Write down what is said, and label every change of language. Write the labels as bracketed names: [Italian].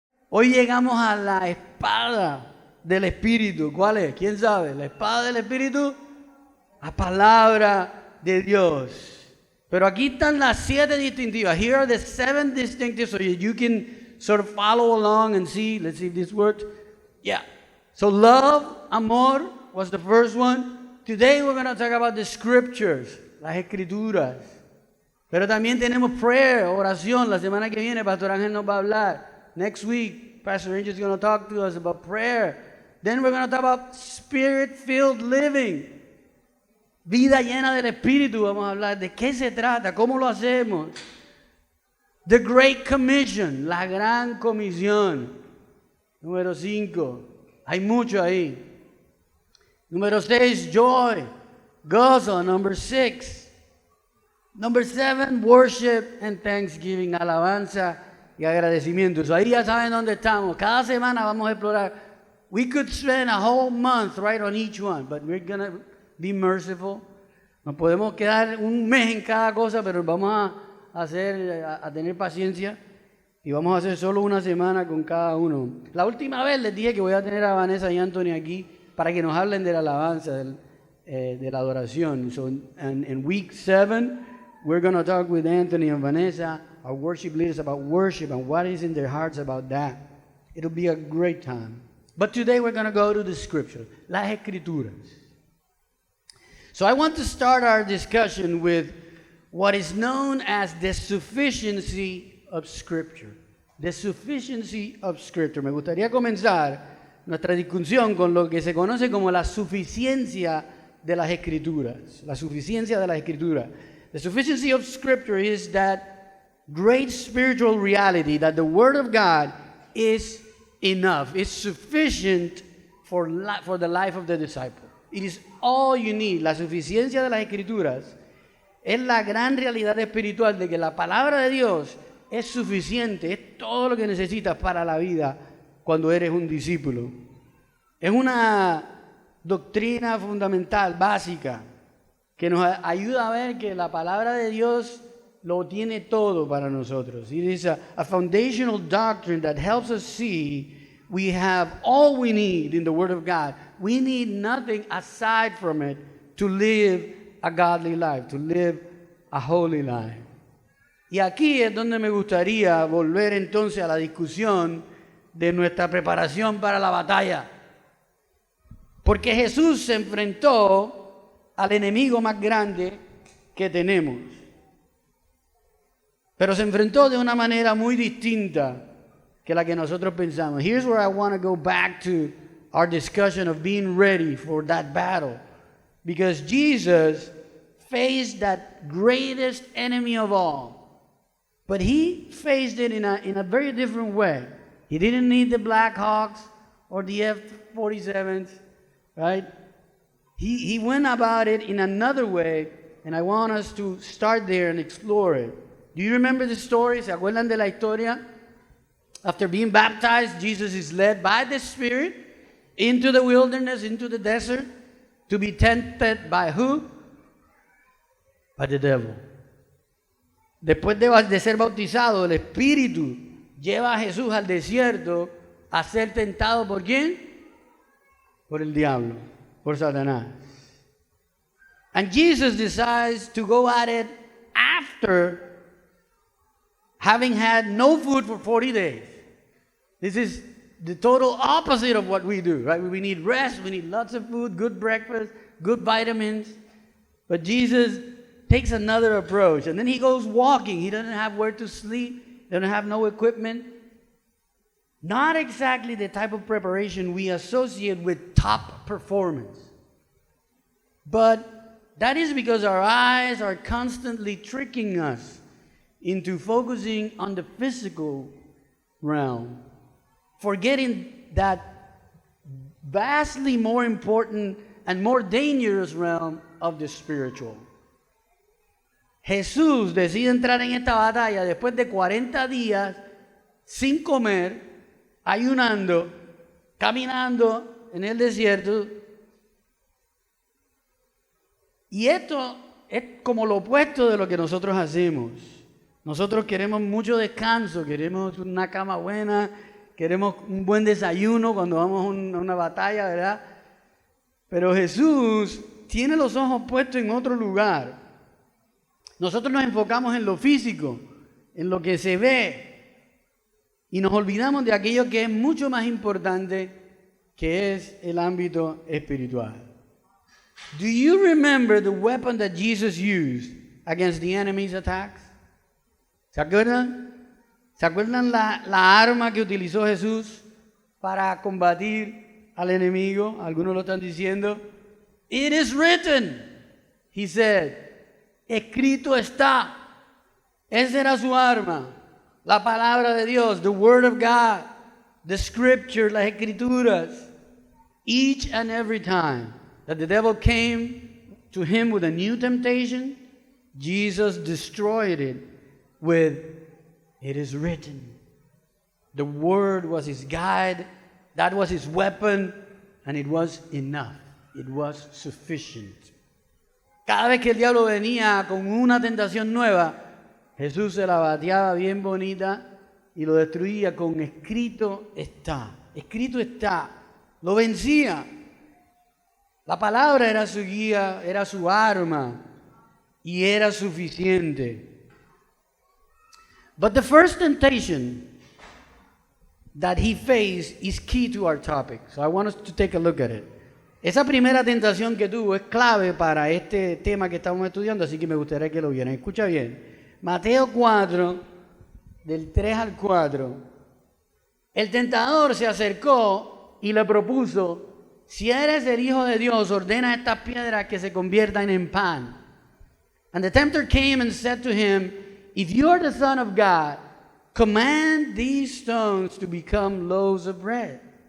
[Spanish] Hoy llegamos a la espada del Espíritu. ¿Cuál es? ¿Quién sabe? La espada del Espíritu, la palabra de Dios. Pero aquí están las 7 distintivas. [English] Here are the 7 distinctives so you can sort of follow along and see. Let's see if this works. Yeah. So love, amor was the first one. Today we're going to talk about the scriptures, [Spanish] las escrituras. Pero también tenemos prayer, oración. La semana que viene Pastor Ángel nos va a hablar. [English] Next week, Pastor Angel is going to talk to us about prayer. Then we're going to talk about spirit-filled living. [Spanish] Vida llena del Espíritu, vamos a hablar de qué se trata, cómo lo hacemos. [English] The Great Commission, [Spanish] la gran comisión. Número 5, hay mucho ahí. Número 6, joy, gozo. [English] Number 6. Number 7, worship and thanksgiving, [Spanish] alabanza y agradecimiento. So ahí ya saben dónde estamos. Cada semana vamos a explorar. [English] We could spend a whole month right on each one, but we're going to be merciful. [Spanish] Nos podemos quedar un mes en cada cosa, pero vamos a tener paciencia y vamos a hacer solo una semana con cada uno. La última vez les dije que voy a tener a Vanessa y Anthony aquí para que nos hablen de la alabanza, de la adoración. [English] So in week 7, we're going to talk with Anthony and Vanessa, our worship leaders, about worship and what is in their hearts about that. It'll be a great time. But today we're going to go to the scripture, [Spanish] las escrituras. [English] So I want to start our discussion with what is known as the sufficiency of Scripture. The sufficiency of Scripture. [Spanish] Me gustaría comenzar nuestra discusión con lo que se conoce como la suficiencia de las Escrituras. La suficiencia de las Escrituras. [English] The sufficiency of Scripture is that great spiritual reality that the Word of God is enough. It's sufficient for the life of the disciple. It is all you need. [Spanish] La suficiencia de las Escrituras es la gran realidad espiritual de que la palabra de Dios es suficiente, es todo lo que necesitas para la vida cuando eres un discípulo. Es una doctrina fundamental, básica, que nos ayuda a ver que la palabra de Dios lo tiene todo para nosotros. [English] It is a foundational doctrine that helps us see we have all we need in the Word of God. We need nothing aside from it to live a godly life, to live a holy life. [Spanish] Y aquí es donde me gustaría volver entonces a la discusión de nuestra preparación para la batalla. Porque Jesús se enfrentó al enemigo más grande que tenemos. Pero se enfrentó de una manera muy distinta que la que nosotros pensamos. [English] Here's where I want to go back to our discussion of being ready for that battle. Because Jesus faced that greatest enemy of all. But he faced it in a very different way. He didn't need the Black Hawks or the F-47s, right? He went about it in another way, and I want us to start there and explore it. Do you remember the story? [Spanish] ¿Se acuerdan de la historia? [English] After being baptized, Jesus is led by the Spirit into the wilderness, into the desert, to be tempted by who? By the devil. [Spanish] Después de ser bautizado, el Espíritu lleva a Jesús al desierto a ser tentado ¿por quién? Por el diablo, por Satanás. [English] And Jesus decides to go at it after having had no food for 40 days. This is the total opposite of what we do, right? We need rest, we need lots of food, good breakfast, good vitamins. But Jesus takes another approach. And then he goes walking. He doesn't have where to sleep, doesn't have no equipment. Not exactly the type of preparation we associate with top performance. But that is because our eyes are constantly tricking us into focusing on the physical realm, forgetting that vastly more important and more dangerous realm of the spiritual. [Spanish] Jesús decide entrar en esta batalla después de 40 días sin comer, ayunando, caminando en el desierto. Y esto es como lo opuesto de lo que nosotros hacemos. Nosotros queremos mucho descanso, queremos una cama buena, queremos un buen desayuno cuando vamos a una batalla, ¿verdad? Pero Jesús tiene los ojos puestos en otro lugar. Nosotros nos enfocamos en lo físico, en lo que se ve, y nos olvidamos de aquello que es mucho más importante, que es el ámbito espiritual. [English] Do you remember the weapon that Jesus used against the enemy's attacks? [Spanish] ¿Se acuerdan? ¿Se acuerdan la arma que utilizó Jesús para combatir al enemigo? Algunos lo están diciendo. [English] It is written, he said. [Spanish] Escrito está. Esa era su arma. La palabra de Dios, [English] the word of God, the scripture, [Spanish] las escrituras. [English] Each and every time that the devil came to him with a new temptation, Jesus destroyed it with, it is written. The word was his guide, that was his weapon, and it was enough. It was sufficient. [Spanish] Cada vez que el diablo venía con una tentación nueva, Jesús se la bateaba bien bonita y lo destruía con escrito está. Escrito está. Lo vencía. La palabra era su guía, era su arma y era suficiente. [English] But the first temptation that he faced is key to our topic. So I want us to take a look at it. [Spanish] Esa primera tentación que tuvo es clave para este tema que estamos estudiando, así que me gustaría que lo vieran. Escucha bien. Mateo 4, del 3 al 4. El tentador se acercó y le propuso, si eres el Hijo de Dios, ordena a estas piedras que se conviertan en pan. [English] And the tempter came and said to him, if you are the Son of God, command these stones to become loaves of bread.